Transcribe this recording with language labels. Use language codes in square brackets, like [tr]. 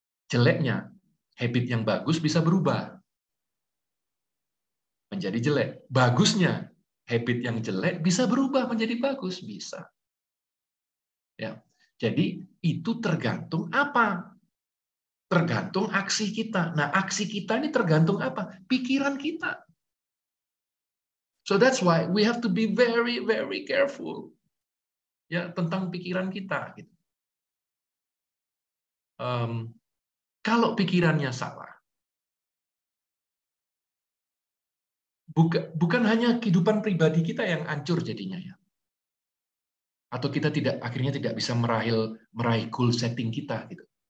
[id] Jeleknya, habit yang bagus bisa berubah menjadi jelek. Bagusnya, habit yang jelek bisa berubah menjadi bagus, bisa. Ya. Jadi itu tergantung apa? Tergantung aksi kita. Nah, aksi kita ini tergantung apa? Pikiran kita. [en] So that's why we have to be very, very careful [id] ya tentang pikiran kita. Gitu. Kalau pikirannya salah, bukan hanya kehidupan pribadi kita yang hancur jadinya ya. Atau kita akhirnya tidak bisa meraih goal setting kita gitu.